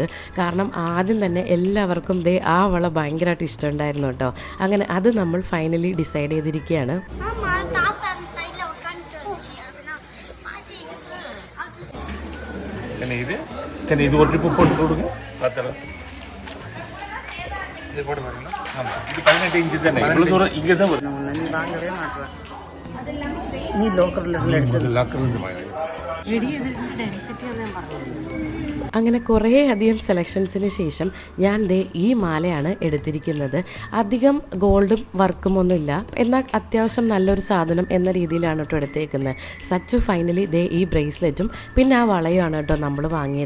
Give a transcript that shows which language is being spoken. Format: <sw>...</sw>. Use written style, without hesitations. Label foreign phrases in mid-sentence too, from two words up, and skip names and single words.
<ml>കാരണം ആദ്യം തന്നെ എല്ലാവർക്കും ആ വള ഭയങ്കരമായിട്ട് ഇഷ്ടമുണ്ടായിരുന്നു കേട്ടോ. അങ്ങനെ അത് നമ്മൾ</ml> <en>finally decide</en> <ml>ചെയ്തിരിക്കുകയാണ്.</ml> <ta>இது ஒரு ட்ரிப்பு போட்டு கொடுங்க பார்த்தலாம். இது போட பாருங்க. ஆமாம், இது 18 இன்ச்சு தானே. இவ்வளோ தூரம் இங்கே தான் வரும். நீ வாங்கவே மாட்டேன். நீ லோக்கல்ல எடுத்து லாக்கர்லேருந்து வாங்க.</ta> <ml>അങ്ങനെ കുറേ അധികം സെലക്ഷൻസിന് ശേഷം ഞാൻ ദേ ഈ മാലയാണ് എടുത്തിരിക്കുന്നത്. അധികം ഗോൾഡും വർക്കും ഒന്നുമില്ല, എന്നാൽ അത്യാവശ്യം നല്ലൊരു സാധനം എന്ന രീതിയിലാണ് കേട്ടോ എടുത്തേക്കുന്നത്. സച്ചു ഫൈനലി ദേ ഈ ബ്രേസ്ലെറ്റും പിന്നെ ആ വളയുമാണ് കേട്ടോ നമ്മൾ വാങ്ങിയത്.</ml>